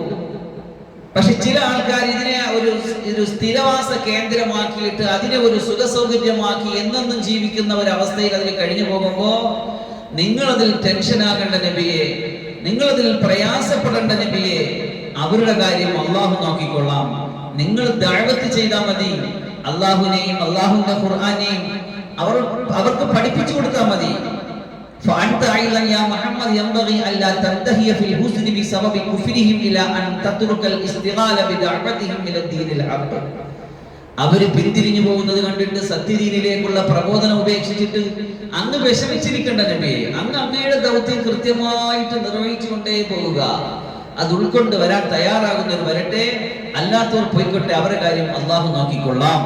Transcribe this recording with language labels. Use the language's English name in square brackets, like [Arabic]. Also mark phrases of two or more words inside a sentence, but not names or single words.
[Malayalam] പക്ഷെ ചില ആൾക്കാർ ഇതിനെ ഒരു സ്ഥിരവാസ കേന്ദ്രമാക്കിയിട്ട് അതിനെ ഒരു സുഖസൗകര്യമാക്കി എന്നെന്നും ജീവിക്കുന്ന ഒരു അവസ്ഥയിൽ അതിൽ കഴിഞ്ഞു പോകുമ്പോ നിങ്ങളതിൽ ടെൻഷനാകേണ്ട നബിയെ, നിങ്ങളതിൽ പ്രയാസപ്പെടേണ്ട നബിയെ, അവരുടെ കാര്യം അള്ളാഹു നോക്കിക്കൊള്ളാം. നിങ്ങൾ ദഅവത്ത് ചെയ്താൽ മതി, അള്ളാഹുവിനെയും അള്ളാഹുവിന്റെ ഖുർആനെയും അവർക്ക് പഠിപ്പിച്ചു കൊടുത്താൽ മതി. [Arabic] فأنت أيضا يا محمد ينبغي ألا تنتهي في الحزن بسبب كفرهم إلى أن تترك الاستغلال بدعوتهم إلى الدين الحق. [Malayalam] അവർ പിന്തിരിഞ്ഞു പോകുന്നത് കണ്ടിട്ട് സത്യദീനിലേക്കുള്ള പ്രബോധനം ഉപേക്ഷിച്ചിട്ട് അങ്ങ് വിഷമിച്ചിരിക്കേണ്ട നബിയെ, അങ്ങയുടെ ദൗത്യം കൃത്യമായിട്ട് നിർവഹിച്ചുകൊണ്ടേ പോവുക. അത് ഉൾക്കൊണ്ട് വരാൻ തയ്യാറാകുന്നവർ വരട്ടെ, അല്ലാത്തവർ പോയിക്കൊട്ടെ, അവരുടെ കാര്യം അള്ളാഹു നോക്കിക്കൊള്ളാം.